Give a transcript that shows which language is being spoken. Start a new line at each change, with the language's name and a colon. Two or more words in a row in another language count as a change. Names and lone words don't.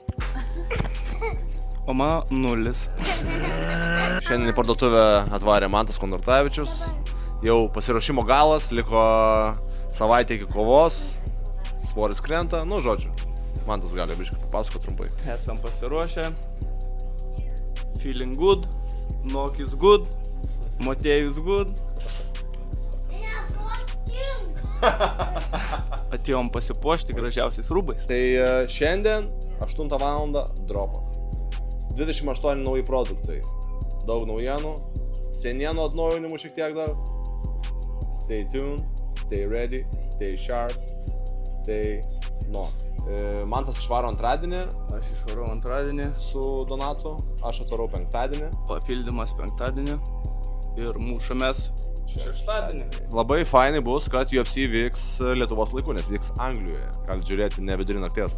Lithuanian: O mano 0. Šiandien į parduotuvę atvarė Mantas Kondratavičius. Jau pasiruošimo galas, liko savaitė iki kovos. Svoris krenta, nu žodžiu. Mantas gali biškai papasakoti trumpai. Esam pasiruošę.
English: Feeling good.
Lithuanian: Nokis good. Matėjus good. Atėjom pasipuošti gražiausiais rūbais. Tai šiandien 8 val. Dropas. 28 nauji produktai. Daug naujienų. Senienų atnaujinimų šiek tiek dar.
English: Stay tuned, stay ready, stay sharp, stay no.
Lithuanian: Mantas išvaro antradienį. Aš išvarau antradienį. Su Donatu. Aš atvarau penktadienį. Papildymas penktadienį. Ir mūšamės šeštadienį. Labai fainai bus, kad UFC vyks Lietuvos laiku, nes vyks Anglijoje. Galite žiūrėti ne vidurį nakties.